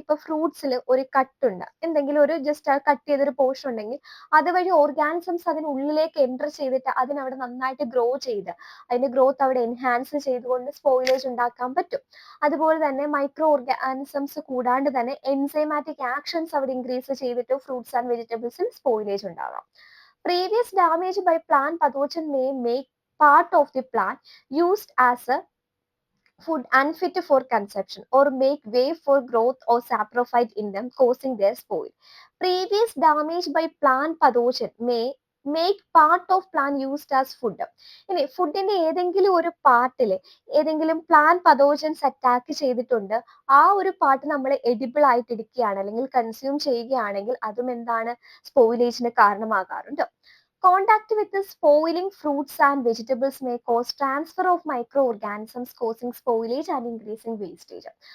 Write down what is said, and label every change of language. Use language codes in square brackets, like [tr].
[ml] ഇപ്പൊ ഫ്രൂട്ട്സിൽ ഒരു കട്ടുണ്ട്, എന്തെങ്കിലും ഒരു ജസ്റ്റ് കട്ട് ചെയ്തൊരു പോർഷൻ ഉണ്ടെങ്കിൽ അതുവഴി ഓർഗാനിസംസ് അതിനുള്ളിലേക്ക് എൻ്റർ ചെയ്തിട്ട് അതിനവിടെ നന്നായിട്ട് ഗ്രോ ചെയ്ത് അതിന്റെ ഗ്രോത്ത് അവിടെ എൻഹാൻസ് ചെയ്തുകൊണ്ട് സ്പോയിലേജ് ഉണ്ടാക്കാൻ പറ്റും. അതുപോലെ തന്നെ മൈക്രോ ഓർഗാനിസംസ് കൂടാണ്ട് തന്നെ എൻസൈമാറ്റിക് ആക്ഷൻസ് അവിടെ ഇൻക്രീസ് ചെയ്തിട്ട് ഫ്രൂട്ട്സ് ആൻഡ് വെജിറ്റബിൾസിൽ സ്പോയിലേജ് ഉണ്ടാവാം. [en] Previous damage by plant pathogen may make part of the plant used as a food unfit for consumption or make way for growth or saprophyte in them, causing their spoil. Previous damage by plant pathogen may make part of plant used as food. [ml] ഇനി ഫുഡിന്റെ ഏതെങ്കിലും ഒരു പാർട്ടിൽ ഏതെങ്കിലും plant pathogens attack ചെയ്തിട്ടുണ്ട്, ആ ഒരു part നമ്മൾ എഡിബിൾ ആയിട്ട് എടുക്കുകയാണ് അല്ലെങ്കിൽ കൺസ്യൂം ചെയ്യുകയാണെങ്കിൽ അതും എന്താണ്, സ്പോയിലേജിന് കാരണമാകാറുണ്ട്. [en] Contact with the spoiling fruits and vegetables may cause transfer of microorganisms, causing spoilage and increasing wastage.